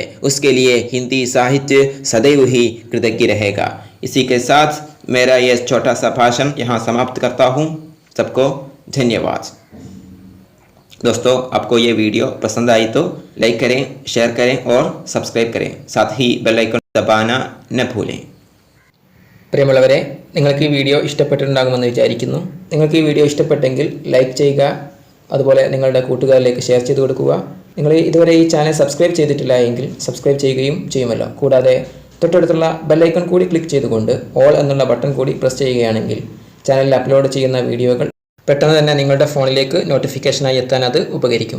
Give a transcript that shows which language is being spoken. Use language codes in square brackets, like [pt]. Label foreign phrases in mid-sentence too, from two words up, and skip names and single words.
[hi] उसके लिए हिंदी साहित्य सदैव ही कृतज्ञ रहेगा। इसी के साथ मेरा यह छोटा सा भाषण यहाँ समाप्त करता हूँ। सबको धन्यवाद। दोस्तों, आपको ये वीडियो पसंद आई तो लाइक करें, शेयर करें और സബ്സ്ക്രൈബ് करें। साथ ही बेल आइकन दबाना न भूलें। [ml] പ്രിയമുള്ളവരെ, നിങ്ങൾക്ക് ഈ വീഡിയോ ഇഷ്ടപ്പെട്ടിട്ടുണ്ടാകുമെന്ന് വിചാരിക്കുന്നു. നിങ്ങൾക്ക് ഈ വീഡിയോ ഇഷ്ടപ്പെട്ടെങ്കിൽ ലൈക്ക് ചെയ്യുക, അതുപോലെ നിങ്ങളുടെ കൂട്ടുകാരിലേക്ക് ഷെയർ ചെയ്ത് കൊടുക്കുക. നിങ്ങൾ ഇതുവരെ ഈ ചാനൽ സബ്സ്ക്രൈബ് ചെയ്തിട്ടില്ല എങ്കിൽ സബ്സ്ക്രൈബ് ചെയ്യുകയും ചെയ്യുമല്ലോ. കൂടാതെ തൊട്ടടുത്തുള്ള ബെൽ ഐക്കൺ കൂടി ക്ലിക്ക് ചെയ്തുകൊണ്ട് ഓൾ എന്നുള്ള ബട്ടൺ കൂടി പ്രസ് ചെയ്യുകയാണെങ്കിൽ ചാനലിൽ അപ്ലോഡ് ചെയ്യുന്ന വീഡിയോകൾ പെട്ടെന്ന് തന്നെ നിങ്ങളുടെ ഫോണിലേക്ക് നോട്ടിഫിക്കേഷനായി എത്താൻ അത് ഉപകരിക്കും.